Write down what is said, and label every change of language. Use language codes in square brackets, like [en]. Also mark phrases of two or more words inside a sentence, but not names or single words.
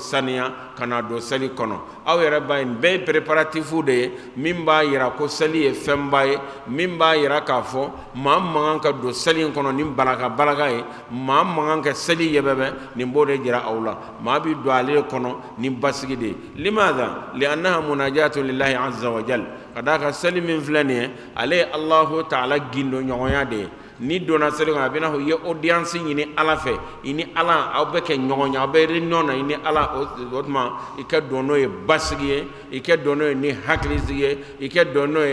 [bm] saniya ka na don seli kɔnɔ aw yɛrɛ b'a ye nin bɛɛ ye préparatifs de ye min b'a yira ko seli ye fɛnba ye min b'a yira k'a fɔ maa man kan ka don seli in kɔnɔ ni balaka ye maa man kan ka seli yɛbɛbɛ nin b'o de jira aw la maa bɛ don ale kɔnɔ ni basigi de ye [ar] لماذا لأنها مناجاة لله عز وجل [bm] ka d'a kan seli min filɛ nin ye ale ye Allahu ta'ala gindo ɲɔgɔnya de ye ni donna seli kɔnɔ a bɛ n'a fɔ i ye audience ɲini ala fɛ i ni ala aw bɛ kɛ ɲɔgɔn ye aw bɛ réunion na i ni ala o tuma i ka don n'o ye basigi ye i ka don n'o ye ni hakilisigi ye i ka don n'o